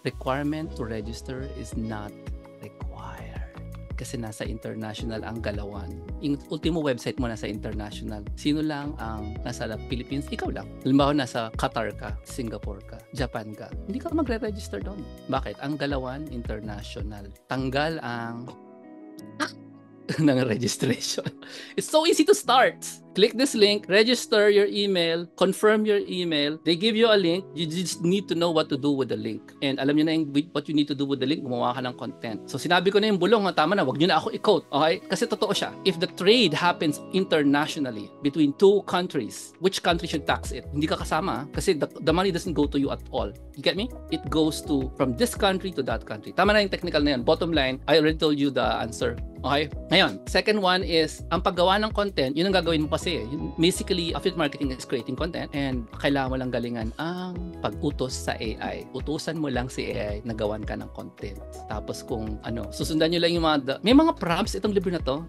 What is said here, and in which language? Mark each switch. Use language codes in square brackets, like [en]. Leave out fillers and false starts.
[en] Requirement to register is not required. [tl] Kasi nasa international ang galawan. Yung ultimo website mo nasa international. Sino lang ang nasa Philippines? Ikaw lang. Halimbawa nasa Qatar ka, Singapore ka, Japan ka. Hindi ka magre-register doon. Bakit? Ang galawan international. Tanggal ang ng registration. [en] It's so easy to start. Click this link, register your email, confirm your email. They give you a link. You just need to know what to do with the link. [tl] And alam nyo na [en] what you need to do with the link, [tl] gumawa ka ng content. So sinabi ko na yung bulong, tama na, wag nyo na ako i-quote. Okay? Kasi totoo siya. [en] If the trade happens internationally between two countries, which country should tax it? [tl] Hindi ka kasama. [en] Kasi the money doesn't go to you at all. You get me? It goes to from this country to that country. [tl] Tama na yung technical na yan. [en] Bottom line, I already told you the answer. Okay? [tl] Ngayon, [en] second one is, [tl] ang paggawa ng content, yun ang gagawin mo kasi. [en] Basically, affiliate marketing is creating content and [tl] kailangan mo lang galingan ang pag-utos sa AI. Utusan mo lang si AI na gawan ka ng content. Tapos kung susundan nyo lang yung may mga prompts itong libro na to.